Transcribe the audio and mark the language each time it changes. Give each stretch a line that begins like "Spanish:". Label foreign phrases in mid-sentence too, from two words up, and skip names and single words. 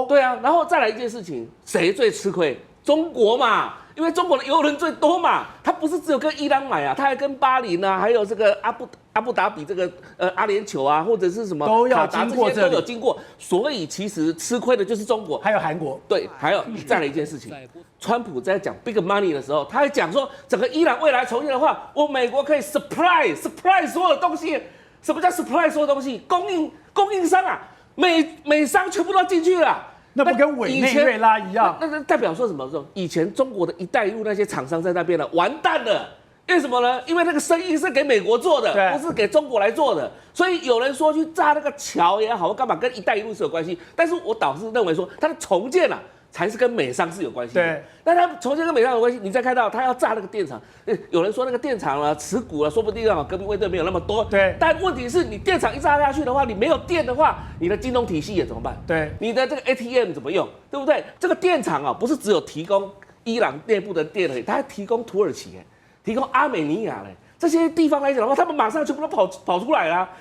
Chinese: 對啊，然後再來一件事情，誰最吃虧？中國嘛，因為中國的油輪最多嘛，它不是只有跟伊朗買啊，它還跟巴林啊，還有這個阿布達比這個阿聯酋啊，或者是什麼都要經過這裡，都有經過，所以其實吃虧的就是中國，還有韓國。對，還有再來一件事情，川普在講
English: big money
Chinese: 的時候，他還講說，整個伊朗未來重建的話，我美國可以 supply 所有的東西。什麼叫 supply 所有東西？供應商啊。美商全部都進去了。那不跟委內瑞拉一樣？那代表說什麼？以前中國的一帶一路那些廠商在那邊了，完蛋了。因為什麼呢？因為那個生意是給美國做的，不是給中國來做的。所以有人說去炸那個橋也好，幹嘛跟一帶一路是有關係。但是我倒是認為說，它的重建啊，才是跟美商是有關係的。對，那它重建跟美商有關係，你再看到他要炸那個電廠，有人說那個電廠啊，持股啊，說不定啊，革命衛隊沒有那麼多。對，但問題是你電廠一炸下去的話，你沒有電的話，你的金融體系也怎麼辦？對，你的這個 ATM 怎麼用？對不對？這個電廠啊，不是只有提供伊朗內部的電而已，它還提供土耳其提供阿美尼亞這些地方來講的話，他們馬上全部都跑出來啦。